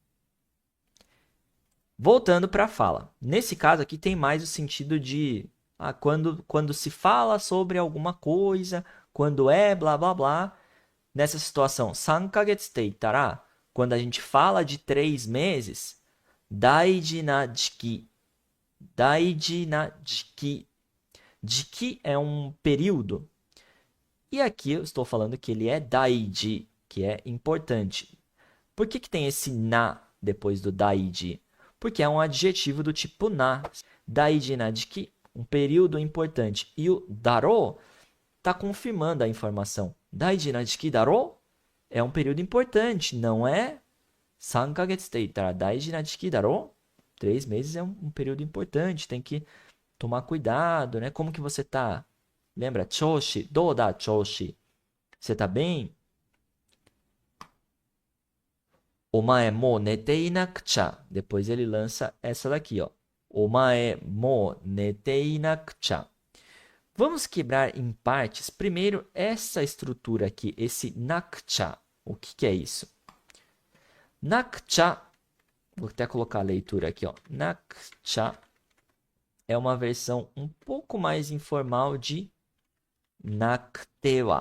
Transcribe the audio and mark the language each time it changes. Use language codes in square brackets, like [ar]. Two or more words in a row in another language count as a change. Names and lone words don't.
[pt] Voltando para a fala. Nesse caso aqui tem mais o sentido de quando se fala sobre alguma coisa, quando é blá blá blá. Nessa situação, [ja] 3ヶ月って言ったら, [pt] quando a gente fala de 3 meses, [ja] 大事な時期. 大事な時期. [pt] Jiki é um período. E aqui eu estou falando que ele é daiji, que é importante. Por que tem esse na depois do daiji? Porque é um adjetivo do tipo na. [ja] 大事な時期, [pt] um período importante. E o daro está confirmando a informação. [ja] 大事な時期だろ [pt] é um período importante, não é? [ja] 3ヶ月って言ったら大事な時期だろ? [pt] 3 meses é um período importante, tem que tomar cuidado, né? Como que você tá? Lembra? Choshi, [ja] どうだ調子. [pt] Você tá bem? [ja] お前も寝てなくちゃ. [pt] Depois ele lança essa daqui, ó. [ja] お前も寝てなくちゃ. [pt] Vamos quebrar em partes. Primeiro, essa estrutura aqui, esse nakucha. O que é isso? Nakucha, vou até colocar a leitura aqui, ó. Nakucha é uma versão um pouco mais informal de naktewa.